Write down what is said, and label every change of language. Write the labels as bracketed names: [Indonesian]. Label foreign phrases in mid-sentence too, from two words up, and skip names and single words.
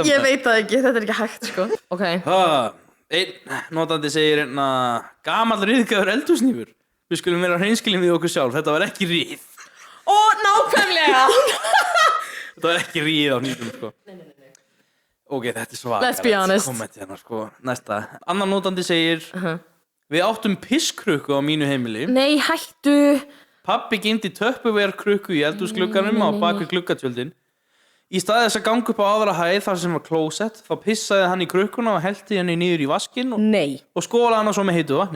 [Icelandic] Ég veit það ekki, þetta er ekki hægt, sko. Ok. Einn notandi segir gamall ryðgaður eldhúsnýfur. Við skulum vera hreinskilin við okkur sjálf. Þetta var ekki ryð. Ó, nákvæmlega. Þetta var ekki ryð á hnífum, sko. Nei. Ok, þetta er svakalegt. [English] Let's be honest. [Icelandic] Komment hérna, sko. Næsta. Annar notandi segir Við áttum pisskrukku á mínu heimili. Nei, hættu. Pabbi geymdi Tupperware-krukku í eldhúsglugganum á bak við gluggatjöldin. Í stað þess að ganga upp á aðra hæð þar sem var klósett, þá pissaði hann í krukkuna og hellti henni niður í vaskinn og skólaði hana svo með heitu vatni.